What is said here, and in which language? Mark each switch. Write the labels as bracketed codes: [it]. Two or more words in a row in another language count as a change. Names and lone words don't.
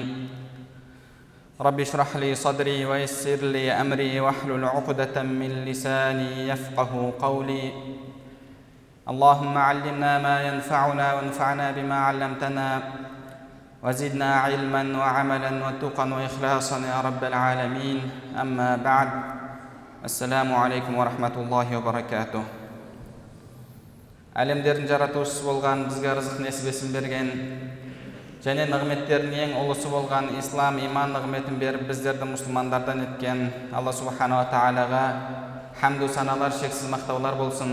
[ar] رب اشرح لي صدري ويسر لي أمري واحلل عقدة من لساني يفقه قولي. اللهم علمنا ما ينفعنا وانفعنا بما علمتنا وزدنا علما وعملا وتقا وإخلاصا يا رب العالمين. أما بعد، السلام عليكم ورحمة الله وبركاته. [kk] Әлемдердің жаратушысы болған, бізге рызық несібесін берген, және нығметтердің ең ұлысы болған ислам иман нығметін беріп, біздерді мұсылмандардан еткен Алла Субханала Тағалаға хамду саналар, шексіз мақтаулар болсын.